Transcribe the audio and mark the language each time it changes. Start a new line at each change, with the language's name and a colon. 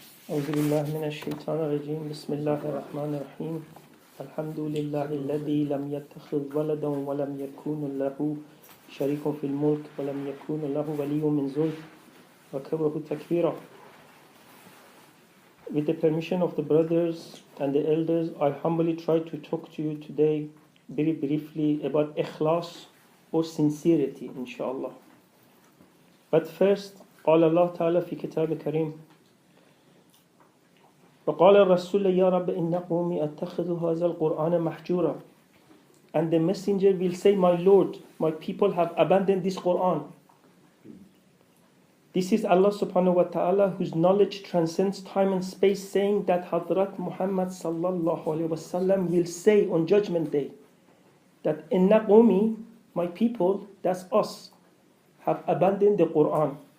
Arabic: أعوذ بالله من الشيطان الرجيم بسم الله الرحمن الرحيم الحمد لله الذي لم يتخذ ولدا ولم يكن له شريك في الملك ولم يكن له ولي من ذل وكبره تكبيرا.
English: With the permission of the brothers and the elders, I humbly try to talk to you today very briefly about ikhlas or sincerity, inshallah. But first,
Arabic: قال الله تعالى في كتاب الكريم وقال الرسول يا رب إن قومي أتخذ هذا القرآن محجورا.
English: And the messenger will say, my Lord, my people have abandoned this Quran. This is Allah subhanahu wa ta'ala, whose knowledge transcends time and space, saying that Hadrat Muhammad sallallahu alayhi wa sallam will say on Judgment Day that
Arabic: inna qawmi,
English: my people, that's us, have abandoned the Quran.